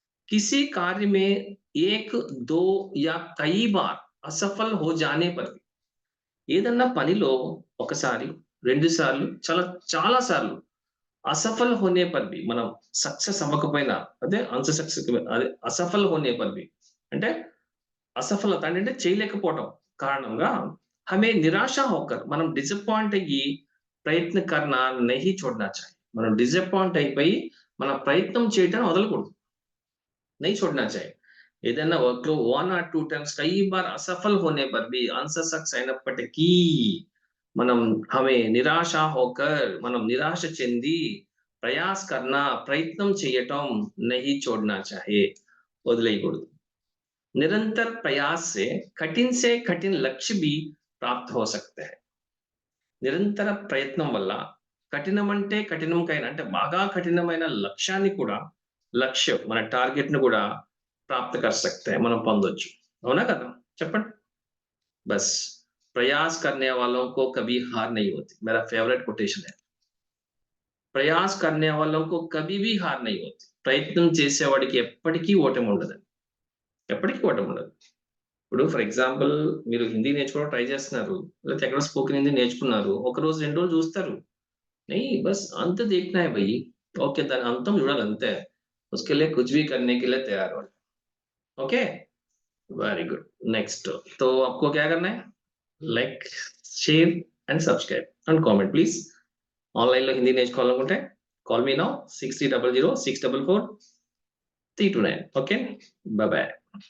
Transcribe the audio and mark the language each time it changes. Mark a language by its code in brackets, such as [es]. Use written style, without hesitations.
[hi] किसी कार्य में एक, दो या कई बार असफल हो जाने पर भी, [te] ఏదన్నా పనిలో ఒకసారి, రెండు సార్లు, చాలా సార్లు [hi] असफल होने पर भी, [te] మనం సక్సెస్ అవ్వకపోయినా, అదే అదే असफल होने पर भी అంటే అసఫలత అంటే చేయలేకపోవటం కారణంగా [hi] हमें निराशा होकर, [te] మనం డిసప్పాయింట్ అయ్యి ప్రయత్న [hi] करना नहीं छोड़ना चाहिए। [te] మనం డిసప్పాయింట్ అయిపోయి మన ప్రయత్నం చేయటం వదలకూడదు, [hi] नहीं छोड़ना चाहिए। [te] ఏదైనా వర్క్ లో 1 or 2 టైమ్స్ కई [hi] बार असफल होने पर भी, [te] అన్సక్సెస్ అయినప్పటికీ మనం [hi] हमें निराशा होकर, [te] మనం నిరాశ చెంది [hi] प्रयास करना, [te] ప్రయత్నం చేయటం [hi] नहीं छोड़ना चाहिए, [te] వదిలేయకూడదు। [hi] निरंतर प्रयास से कठिन लक्ष्य भी प्राप्त हो सकते हैं। [te] నిరంతర ప్రయత్నం వల్ల కఠినం అంటే కఠినంకైనా అంటే బాగా కఠినమైన లక్ష్యాన్ని కూడా, లక్ష్యం మన టార్గెట్ ని కూడా [hi] प्राप्त कर सकते हैं, [te] మనం పొందొచ్చు, అవునా కదా, చెప్పండి। [hi] बस प्रयास करने वालों को कभी हार नहीं होती, मेरा फेवरेट कोटेशन है। [te] ప్రయాస్ [hi] करने वालों को कभी भी हार नहीं होती, [te] ప్రయత్నం చేసేవాడికి ఎప్పటికీ ఓటమి ఉండదు, ఎప్పటికీ ఓటమి ఉండదు। ఇప్పుడు ఫర్ ఎగ్జాంపుల్ మీరు హిందీ నేర్చుకోవడం ట్రై చేస్తున్నారు, లేకపోతే ఎక్కడ స్పోకెన్ హిందీ నేర్చుకున్నారు, ఒక రోజు 2 రోజులు చూస్తారు, [hi] नहीं बस अंत देखना है भाई, [te] ओके, దాని అంతం చూడాలి అంతే, [hi] उसके लिए कुछ भी करने के लिए तैयार हो, [te] ओके, [en] Very good. Next, [hi] तो आपको क्या करना है, [en] Like, share and subscribe and comment please. [te] Online లో Hindi నేర్చుకోవాలనుకుంటే call మీ now 6300 644 329, okay, by by.